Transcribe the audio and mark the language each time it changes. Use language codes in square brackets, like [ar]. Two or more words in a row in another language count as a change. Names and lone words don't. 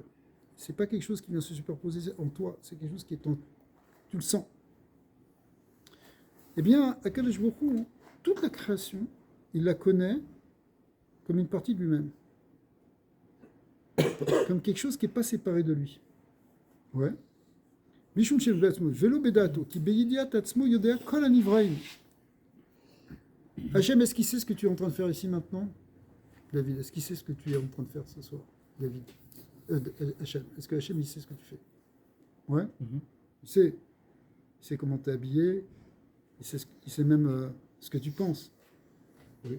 [fr] C'est pas quelque chose qui vient se superposer en toi, c'est quelque chose qui est en... Tu le sens. Eh bien, Akadosh Baruch Hu, toute la création, il la connaît comme une partie de lui-même. Comme quelque chose qui n'est pas séparé de lui. Ouais. [he] משום של בעצמו, ולא בדעתו, כי בידיעת עצמו יודע כל הנבראים. [fr] Hachem, est-ce qu'il sait ce que tu es en train de faire ici maintenant? David, est-ce qu'il sait ce que tu es en train de faire ce soir? David. Hachem, est-ce que Hachem, il sait ce que tu fais? Ouais. Il sait comment tu es habillé, il sait même ce que tu penses. Oui.